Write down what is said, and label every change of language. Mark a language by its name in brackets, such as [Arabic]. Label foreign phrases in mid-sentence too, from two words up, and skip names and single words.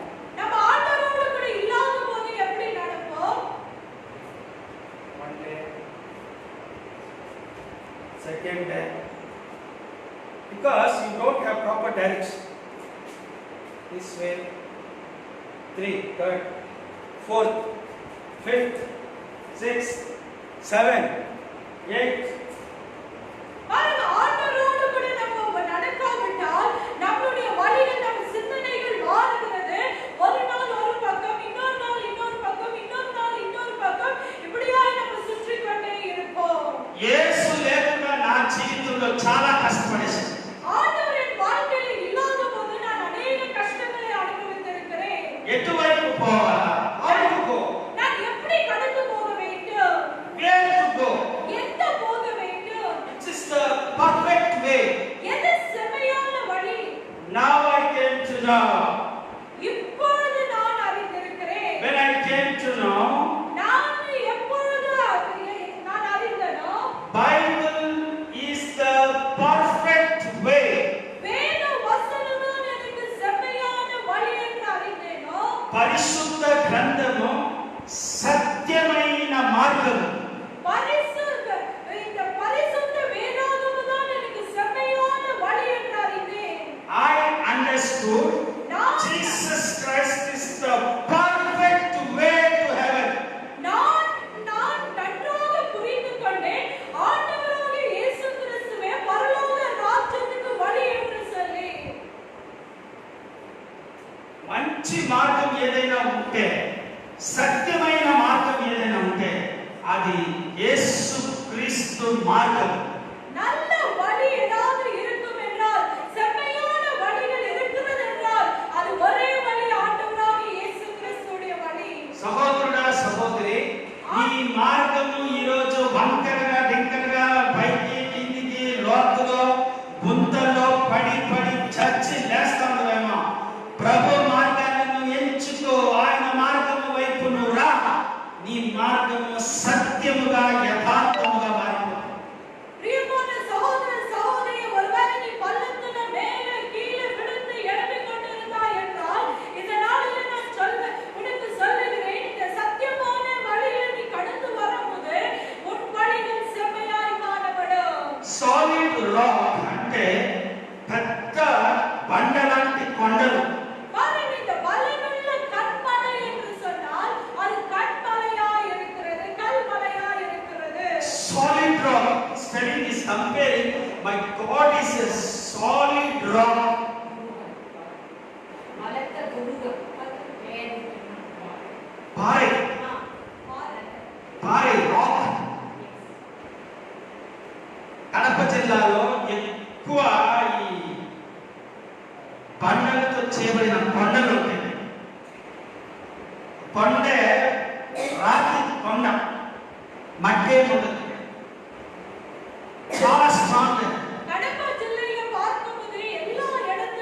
[Tamil] நம்ம ஆண்டவரோடு கூட இல்லாத போது எப்படி நடப்போம்? [English] One day, second day, because you don't have proper direction. This way, 3, 3rd, 4th, 5th, 6th, 7th, 8th. [Tamil] பாருங்க, ஆண்டவரோடு கூட நம்ம நடக்காவிட்டால் நம்மளுடைய வழிகள் நம்ம சிந்தனைகள் மாறுகிறது. ஒரு நாள் ஒரு பக்கம், இன்னொரு நாள் இன்னொரு பக்கம், இன்னொரு நாள் இன்னொரு பக்கம், இப்படியாய் நம்ம சுற்றிக் கொண்டே இருப்போம். [Telugu] యేసు లేకుండా నా జీవితంలో చాలా కష్టపడేశాను. [Tamil] ஆண்டவர் என் வாழ்க்கையில் இல்லாத போது நான் அநேக கஷ்டங்களை அனுபவித்திருக்கிறேன். [Telugu] ఎటువైపు పోవాలా? [English] How to go? [Tamil] நான் எப்படி கடந்து போக வேண்டும்? [English] Where to go? [Tamil] எந்த போக வேண்டும்? [English] Which is the perfect way? [Tamil] எது செம்மையான வழி? [English] Now I came to know. [Tamil] இப்பொழுது நான் அறிந்திருக்கிறேன். [English] When I came to know, [Tamil] நான் எப்பொழுது நான் அறிந்தனோ, [English] Bible is the perfect way. [Tamil] வேத வசனம்தான் எனக்கு செம்மையான வழி என்று அறிந்தேனோ, [Telugu] పరిశుద్ధ గ్రంథము సత్యమైన మార్గము. [Tamil] இந்த பரிசுத்த வேதாகமம் தான் எனக்கு செம்மையான வழி என்று அறிந்தேன். [English] I understood Jesus Christ is the perfect way to heaven. [Tamil] நான் நன்றாக புரிந்து கொண்டேன். ஆண்டவராகிய இயேசு கிறிஸ்துவே பரலோக ராஜ்யத்துக்கு வழி என்று சொல்லி. [Telugu] మంచి మార్గం ఏదైనా ఉంటే, సత్యమైన మార్గం ఏదైనా ఉంటే అది యేసు క్రీస్తు మార్గం. [Tamil] நல்ல வழி ஏதாவது இருக்கும் என்றால், செம்மையான வழிகள் இருக்கிறது என்றால், அது ஒரே வழி, ஆண்டவராகிய இயேசு கிறிஸ்துவுடைய வழி. [Telugu] సహోదరుడా సహోదరి, ఈ మార్గము ఈ రోజు వంకరగా డింకరగా పైకి కిందికి లోతులో గుంతల్లో పడి పడి చచ్చి లేస్తామేమో. ప్రభు మార్గాన్ని నువ్వు ఎంచుకో, ఆయన మార్గము వైపు నువ్వు రా. నీ మార్గము సత్యముగా యథార్థముగా మారిపోతుంది. [Tamil] பிரியமான சகோதர சகோதரி, ஒருவேளை நீ பள்ளத்துல மேலே கீழே விழுந்து எழும்பிக் கொண்டிருந்தாய் என்றால், இந்த நாளிலே நான் உனக்கு சொல்லுகிறேன், இந்த சத்தியமான வழியில நீ கடந்து வரும்போது உன் வழிகள் செம்மையாய் காணப்படும். [English] solid rock [Telugu] అంటే పెద్ద బండలాంటి కొండలు. [Tamil] பாருங்க, இந்த பலனுள்ள கண்மலை என்று சொன்னால் அது கண்மலையாய் இருக்கிறது, கல்மலையாய் இருக்கிறது. [English] Solid rock. Studying is comparing. My God is a solid rock. [Tamil] பலத்த துருகம் பாறை రాక్. [Telugu] కడప జిల్లాలో ఎక్కువ ఈ బండలతో చేయబడిన కొండలు ఉంటాయి. కొండే రాతి కొండ, మట్టే ఉండదు, చాలా స్ట్రాంగ్. [Tamil] கடப்பா ஜில்லையில பார்க்கும்போது எல்லா